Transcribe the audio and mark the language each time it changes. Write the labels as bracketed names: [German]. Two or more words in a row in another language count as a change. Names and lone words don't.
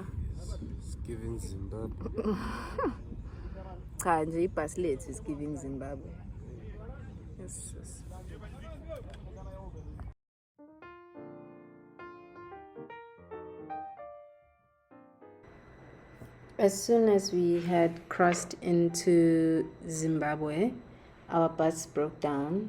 [English] It's giving Zimbabwe. [North Ndebele] Cha nje ibhasi lethu [English] is giving Zimbabwe. Yes, yes. As soon as we had crossed into Zimbabwe, our bus broke down.